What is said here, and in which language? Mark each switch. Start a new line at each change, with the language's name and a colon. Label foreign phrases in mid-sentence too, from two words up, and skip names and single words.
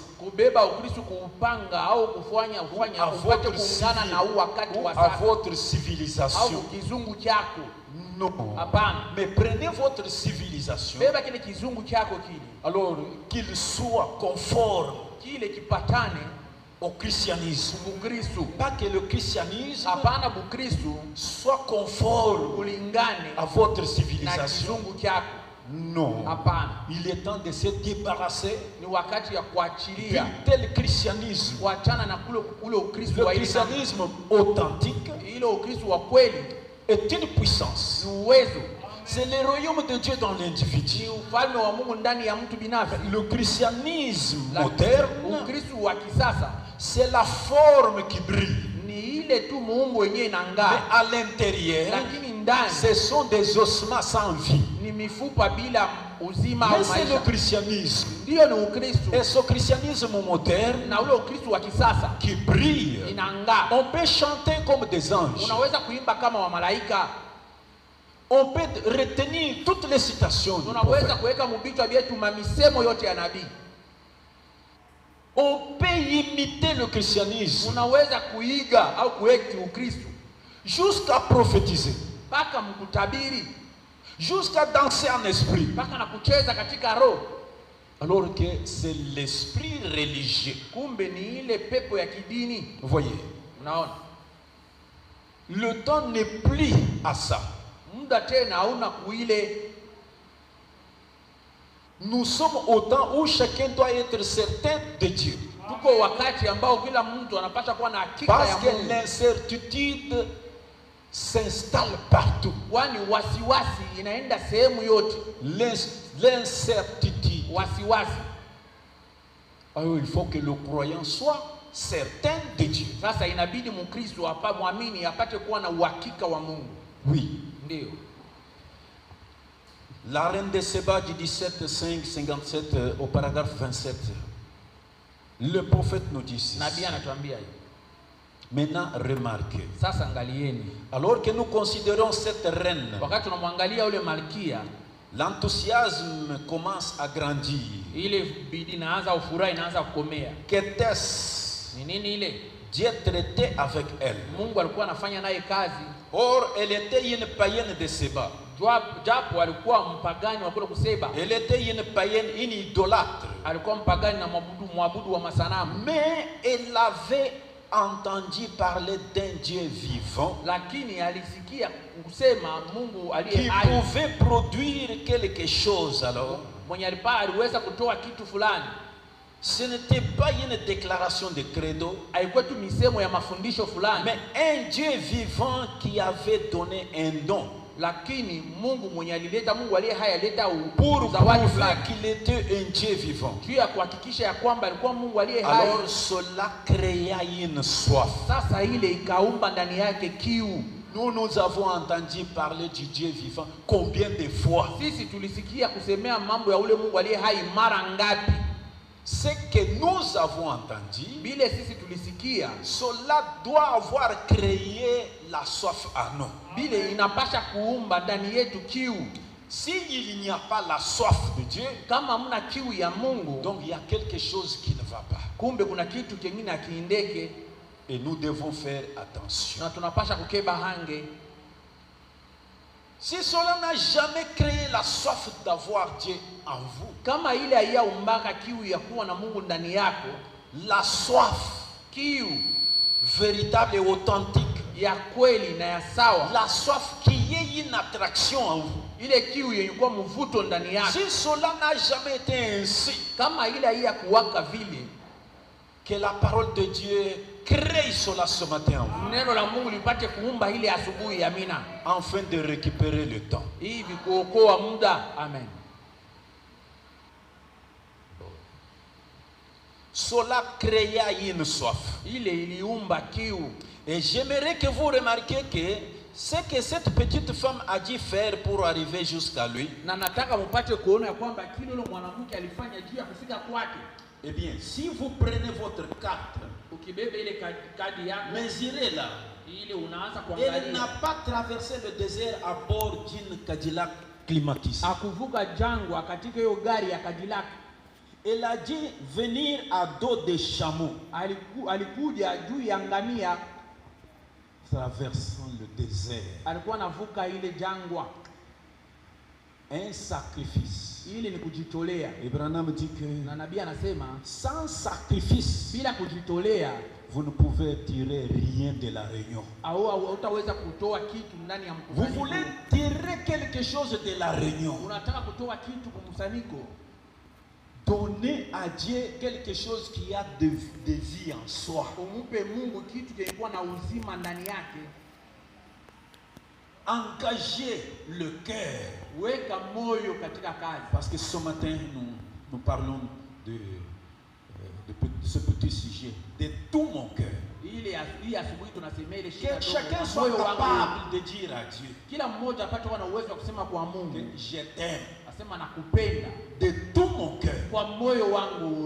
Swahili: kubeba Ukristo kuupanga au kufanya
French: À
Swahili: upate
French: votre,
Swahili: kuungana na huu wakati wa
French: à
Swahili: sasa
French: votre
Swahili: au
French: civilisation.
Swahili: kizungu chako.
French: Non.
Swahili: Hapana.
French: Mais prenez votre civilisation.
Swahili: Beba kile kizungu chako kile.
French: Alors qu'il soit conforme
Swahili: Kile kipatane
French: au christianisme.
Swahili: Ukristo.
French: Pas que le christianisme
Swahili: Hapana Bukristo
French: soit conforme
Swahili: ulingane
French: à votre
Swahili: na
French: civilisation.
Swahili: kizungu chako.
French: Non.
Swahili: Hapana.
French: Il est temps de se débarrasser
Swahili: Ni wakati ya kuachilia
French: d'un tel christianisme.
Swahili: kuachana na ule Ukristo
French: Le
Swahili: wa ile
French: christianisme authentique
Swahili: ile Ukristo wa kweli
French: est une puissance.
Swahili: ni uwezo.
French: C'est le royaume de Dieu dans l'individu.
Swahili: Ni ufalme wa Mungu ndani ya mtu binafsi.
French: Le christianisme La- moderne,
Swahili: Ukristo wa kisasa
French: c'est la forme qui brille.
Swahili: Ni ile tu muumbo yenyewe
French: Mais
Swahili: inang'aa,
French: à l'intérieur,
Swahili: lakini ndani
French: ce sont des ossements sans vie.
Swahili: ni mifupa bila uzima
French: Mais
Swahili: au
French: c'est le
Swahili: maisha.
French: christianisme.
Swahili: Ndiyo ni Ukristo,
French: Et ce christianisme moderne
Swahili: na ule Ukristo wa kisasa
French: qui brille.
Swahili: inang'aa.
French: On peut chanter comme des anges.
Swahili: Unaweza kuimba kama wa malaika,
French: On peut retenir toutes les citations du
Swahili: unaweza
French: prophète.
Swahili: kuweka mubichwa vyetu mamisemo yote ya nabii,
French: On peut imiter le christianisme
Swahili: unaweza kuiga au kuekti Ukristo
French: jusqu'à prophétiser,
Swahili: mpaka mkutabiri,
French: jusqu'à danser en esprit.
Swahili: mpaka na kucheza katika roho.
French: Alors que c'est l'esprit religieux.
Swahili: Kumbe ni ile pepo ya kidini.
French: Vous voyez,
Swahili: Unaona,
French: le temps n'est plus à ça.
Swahili: muda tena hauna kuile.
French: Nous sommes au temps où chacun doit être certain de Dieu.
Swahili: Tuko wakati ambao kila mtu anapaswa kuwa na hakika
French: Parce
Swahili: ya
French: que
Swahili: Mungu,
French: l'incertitude s'installe partout.
Swahili: kwani wasiwasi inaenda sehemu yote.
French: L'incertitude.
Swahili: Wasiwasi.
French: Alors il faut que le croyant soit certain de Dieu.
Swahili: Sasa inabidi Mkristo hapa muamini apate kuwa na uhakika wa Mungu.
French: Oui.
Swahili: Ndio.
French: La reine de Séba du 17:5-57 au paragraphe 27. Le prophète nous dit ceci.
Swahili: Nabii anatuambia hivi.
French: Maintenant remarquez.
Swahili: Sasa angalieni.
French: Alors que nous considérons cette reine,
Swahili: Wakati tunamwangalia ule malkia,
French: l'enthousiasme commence à grandir.
Swahili: ile bidii inaanza, ufurahi inaanza kukomea.
French: Qu'était-ce?
Swahili: Ni nini ile?
French: Dieu traitait avec elle.
Swahili: Mungu alikuwa anafanya naye kazi.
French: Or, elle était une païenne de Séba.
Swahili: Japo alikuwa mpagani wa kule Kuseba,
French: Elle était une païenne, une idolâtre.
Swahili: alikuwa mpagani na mwabudu wa masanamu,
French: Mais elle avait entendu parler d'un Dieu vivant
Swahili: lakini alisikia kusema Mungu aliye
French: qui
Swahili: hai,
French: pouvait produire quelque chose. Alors,
Swahili: mwenye aliweza kutoa kitu fulani.
French: ce n'était pas une déclaration de credo,
Swahili: Haikuwa tu misemo ya mafundisho fulani,
French: mais un Dieu vivant qui avait donné un don
Swahili: lakini Mungu mwenye alileta, Mungu aliye hai alileta
French: pour
Swahili: zawadi
French: prouver
Swahili: fulani
French: qu'il était un Dieu vivant.
Swahili: juu ya kuhakikisha ya kwamba alikuwa Mungu aliye hai.
French: Alors cela créa une soif.
Swahili: Sasa ile ikaumba ndani yake kiu.
French: Nous avons entendu parler du Dieu vivant combien de fois?
Swahili: Sisi tulisikia kusemea mambo ya ule Mungu aliye hai mara ngapi?
French: Ce que nous avons entendu,
Swahili: Bile sisi tulisikia,
French: cela doit avoir créé la soif à nous.
Swahili: bile inapasha kuumba ndani yetu kiu.
French: S'il n'y a pas la soif de Dieu,
Swahili: Kama hamna kiu ya Mungu,
French: donc il y a quelque chose qui ne va pas.
Swahili: kumbe kuna kitu kingine akiindeke,
French: Et nous devons faire attention.
Swahili: na tunapasha kukeba hange.
French: Si cela n'a jamais créé la soif d'avoir Dieu en vous,
Swahili: Kama ile haiyaumbaka kiu ya kuwa na Mungu ndani yako,
French: la soif
Swahili: kiu
French: véritable et authentique,
Swahili: ya kweli na ya sawa,
French: la soif qui est une attraction en vous,
Swahili: ile kiu yenye kuwa mvuto ndani yako,
French: si cela n'a jamais été ainsi,
Swahili: kama ile haiyakuwaka vile,
French: que la parole de Dieu crée cela ce matin en vous,
Swahili: neno la Mungu lipate kuumba ile asubuhi. Amina,
French: afin de récupérer le temps.
Swahili: hivi kuokoa muda.
French: Amen. Cela créa une soif.
Swahili: Ile iliumba kiu.
French: Et j'aimerais que vous remarquiez que ce que cette petite femme a dû faire pour arriver jusqu'à lui,
Swahili: Na nataka mpate kuona ya kwamba kile yule mwanamke alifanya juu ya kufika kwake.
French: eh bien, si vous prenez votre carte,
Swahili: Ukibebe ile kadi yako,
French: mesurez-la.
Swahili: ile unaanza
French: Elle
Swahili: kuangalia.
French: n'a pas traversé le désert à bord d'une Cadillac climatisée.
Swahili: Akuvuka jangwa katika hiyo gari ya Cadillac.
French: Elle a dû venir à dos de chameau,
Swahili: Alikuja juu ya ngamia,
French: traversant le désert.
Swahili: alikuwa anavuka ile jangwa.
French: Un sacrifice.
Swahili: Ili ni kujitolea.
French: Abraham dit que
Swahili: Na nabii anasema
French: sans sacrifice,
Swahili: bila kujitolea
French: vous ne pouvez tirer rien de la réunion.
Swahili: au utaweza kutoa kitu ndani ya
French: Vous
Swahili: mkusanyiko.
French: voulez tirer quelque chose de la réunion.
Swahili: Unataka kutoa kitu kwa mkusanyiko,
French: Donnez à Dieu quelque chose qui a de vie en soi.
Swahili: umupe Mungu kitu kinakuwa na uzima ndani yake.
French: Engagez le cœur.
Swahili: Weka moyo katika kazi.
French: Parce que ce matin, nous parlons de de ce petit sujet de tout mon cœur. Que chacun soit capable de dire à Dieu que je t'aime de tout mon cœur.